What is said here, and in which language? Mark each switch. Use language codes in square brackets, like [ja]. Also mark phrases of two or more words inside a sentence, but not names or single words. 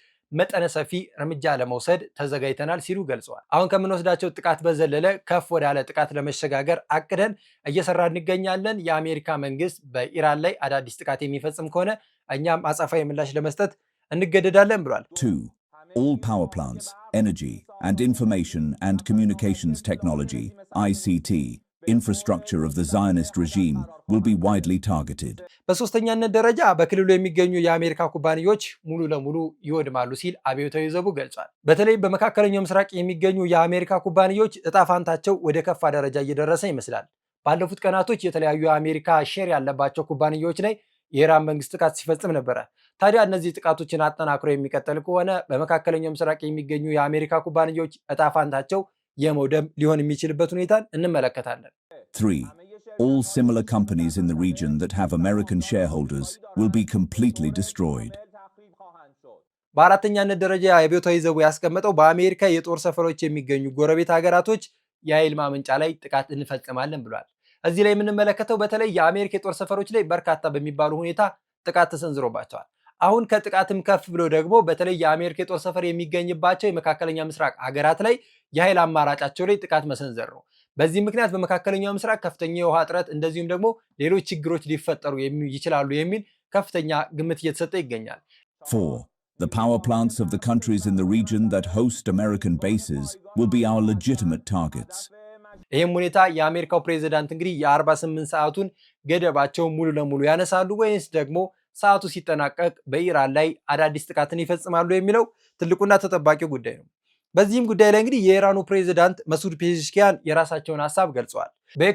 [am] መጠነ ሰፊ እርምጃ ለመውሰድ ተዘጋጅተናል ሲሉ ገልጸዋል። አሁን ከምንወስዳቸው ጥቃት በዘለለ ከፍ ወዳለ ጥቃት ለመሸጋገር አቅደን እየሰራ እንገኛለን። የአሜሪካ መንግስት በኢራን ላይ አዳዲስ ጥቃት የሚፈጽም ከሆነ እኛም አጸፋዊ ምላሽ ለመስጠት እንገደዳለን ብሏል። 2. [en] All power plants, energy and information and communications technology, ICT, infrastructure of the Zionist regime will be widely targeted. [am] በሶስተኛነት ደረጃ በክልሉ የሚገኙ የአሜሪካ ኩባንያዎች ሙሉ ለሙሉ ይወድማሉ ሲል አብዮታዊ ዘቡ ገልጿል። በተለይ በመካከለኛው ምስራቅ የሚገኙ የአሜሪካ ኩባንያዎች እጣ ፋንታቸው ወደ ከፋ ደረጃ እየደረሰ ይመስላል። ባለፉት ቀናቶች የተለያዩ የአሜሪካ ሼር ያለባቸው ኩባንያዎች ላይ የኢራን መንግስት ጥቃት ሲፈጽም ነበረ። ታዲያ እነዚህ ጥቃቶችን አጠናክሮ የሚቀጥል ከሆነ በመካከለኛው ምስራቅ የሚገኙ የአሜሪካ ኩባንያዎች እጣ ፋንታቸው የመውደም ሊሆን የሚችልበት ሁኔታን እንመለከታለን። 3. [en] All similar companies in the region that have American shareholders will be completely destroyed. [am] በአራተኛነት ደረጃ የአብዮታዊ ዘቡ ያስቀመጠው በአሜሪካ የጦር ሰፈሮች የሚገኙ ጎረቤት ሀገራቶች የኃይል ማመንጫ ላይ ጥቃት እንፈጽማለን ብሏል። እዚህ ላይ የምንመለከተው በተለይ የአሜሪካ የጦር ሰፈሮች ላይ በርካታ በሚባሉ ሁኔታ ጥቃት ተሰንዝሮባቸዋል። አሁን ከጥቃትም ከፍ ብሎ ደግሞ በተለይ የአሜሪካ የጦር ሰፈር የሚገኝባቸው የመካከለኛ ምስራቅ ሀገራት ላይ የኃይል አማራጫቸው ላይ ጥቃት መሰንዘር ነው። በዚህ ምክንያት በመካከለኛው ምስራቅ ከፍተኛ የውሃ እጥረት እንደዚሁም ደግሞ ሌሎች ችግሮች ሊፈጠሩ ይችላሉ የሚል ከፍተኛ ግምት እየተሰጠ ይገኛል። 4. [en] The power plants of the countries in the region that host American bases will be our legitimate targets. [am] ይህም ሁኔታ የአሜሪካው ፕሬዚዳንት እንግዲህ የ48 ሰዓቱን ገደባቸውን ሙሉ ለሙሉ ያነሳሉ ወይስ ደግሞ ሰዓቱ ሲጠናቀቅ በኢራን ላይ አዳዲስ ጥቃትን ይፈጽማሉ የሚለው ትልቁና ተጠባቂው ጉዳይ ነው። በዚህም ጉዳይ ላይ እንግዲህ የኢራኑ ፕሬዚዳንት መሱድ ፔዜሽኪያን የራሳቸውን ሀሳብ ገልጸዋል። በኤክስ